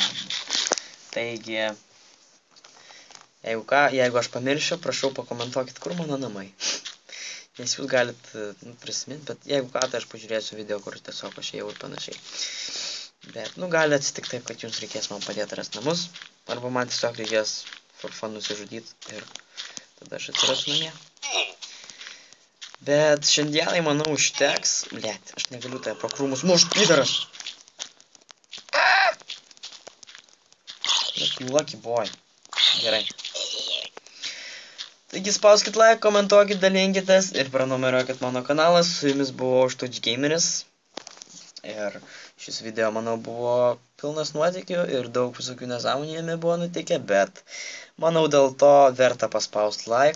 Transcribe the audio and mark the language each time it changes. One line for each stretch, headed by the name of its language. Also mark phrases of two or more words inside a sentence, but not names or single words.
Lithuanian: Taigi, jeigu aš pamiršiu, prašau pakomentuokit, kur mano namai. Nes jūs galit prisiminti, bet jeigu ką, tai aš pažiūrėsiu video, kur tiesiog aš ėjau ir panašiai. Bet, gali atsitikti taip, kad jums reikės man padėti rasti namus, arba man tiesiog reikės
English: for fun
Lithuanian: nusižudyti ir tada aš atsirasiu namie. Bet šiandienai, manau, užteks. Blet, aš negaliu tai pro krūmus mušt, pydaras.
English: Lucky boy.
Lithuanian: Gerai. Taigi spauskit like, komentuokit, dalinkitės ir prenumeruokit mano kanalą. Su jumis buvo Štučgameris. Ir šis video, manau, buvo pilnas nuotykių ir daug visokių nesąmonių jame buvo nutikę, bet manau, dėl to verta paspausti like.